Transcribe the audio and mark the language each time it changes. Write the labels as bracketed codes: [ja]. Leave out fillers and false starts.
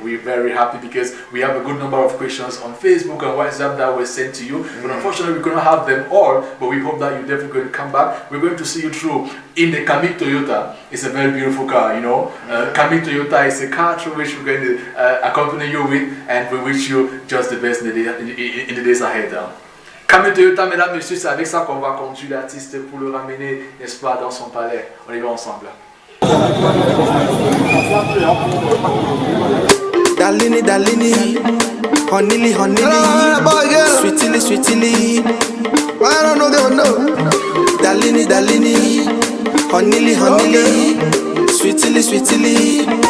[en] We're very happy because we have a good number of questions on Facebook and WhatsApp that were sent to you. But unfortunately, we couldn't have them all. But we hope that you're definitely going to come back. We're going to see you through in the Camry Toyota. It's a very beautiful car, you know. Camry Toyota is a car through which we're going to accompany you with, and we wish you just the best in the days ahead. [fr] Camry Toyota, mesdames, messieurs, c'est avec ça qu'on va conduire l'artiste pour le ramener, n'est-ce pas, dans son palais. On y va ensemble. Dalini, Dalini, Honeyly, Honeyly, Sweetly, Sweetly. [en] I don't know, they don't know. Dalini, Dalini, Honeyly, Honeyly, Sweetly, Sweetly.